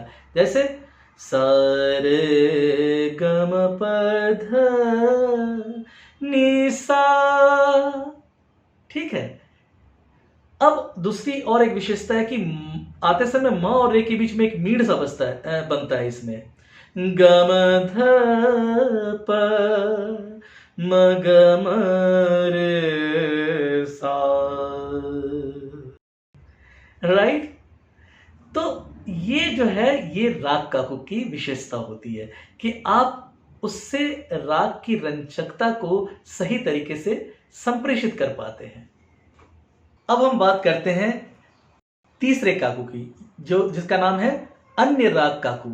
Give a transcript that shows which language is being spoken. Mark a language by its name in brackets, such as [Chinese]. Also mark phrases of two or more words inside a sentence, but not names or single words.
[Hindi] जैसे सा रे ग म प ध नि सा। ठीक है। अब दूसरी और एक विशेषता है कि आते समय म और रे के बीच में एक मीड़ सा बनता है इसमें, ग म ध प म ग म रे सा, राइट? तो ये जो है, ये राग काकू की विशेषता होती है कि आप उससे राग की रंजकता को सही तरीके से संप्रेषित कर पाते हैं। अब हम बात करते हैं तीसरे काकू की, जिसका नाम है अन्य राग काकू।